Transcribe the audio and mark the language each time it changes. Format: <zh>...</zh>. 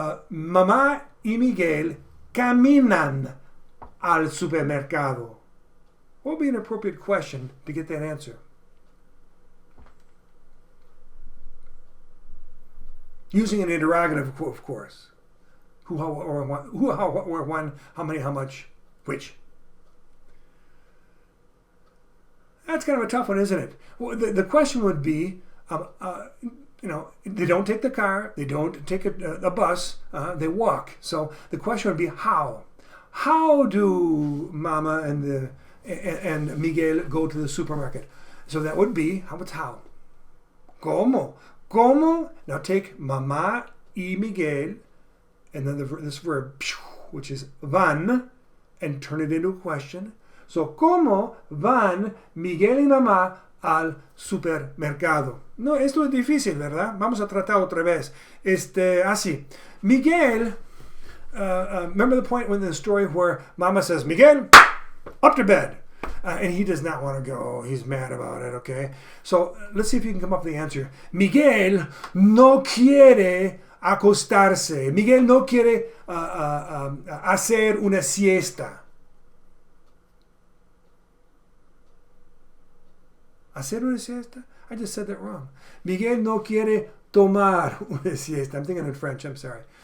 <es>Mamá y Miguel caminan al supermercado.</es> <en>What would be an appropriate question to get that answer? Using an interrogative, of course. Who, how, or what, who, how, what, where, when, how many, how much, which. That's kind of a tough one, isn't it? Well, the question would be, they don't take the car, they don't take a bus, they walk. So the question would be how. How do Mama and Miguel go to the supermarket? So that would be, what's how?</en> <es>¿Cómo? ¿Cómo?</es> <en>Now take mamá y Miguel, and then this verb, which is van, and turn it into a question. So,</en> <es>¿cómo van Miguel y mamá al supermercado? No, esto es difícil, ¿verdad? Vamos a tratar otra vez. Así.</es> <en>Miguel, remember the point in the story where Mama says, Miguel, up to bed. And he does not want to go. He's mad about it, okay? So let's see if you can come up with the answer.</en> <es>Miguel no quiere acostarse. Miguel no quiere hacer una siesta. ¿Hacer una siesta?</es> <en>I just said that wrong.</en> <es>Miguel no quiere tomar una siesta.</es> <en>I'm thinking in French, I'm sorry.</en>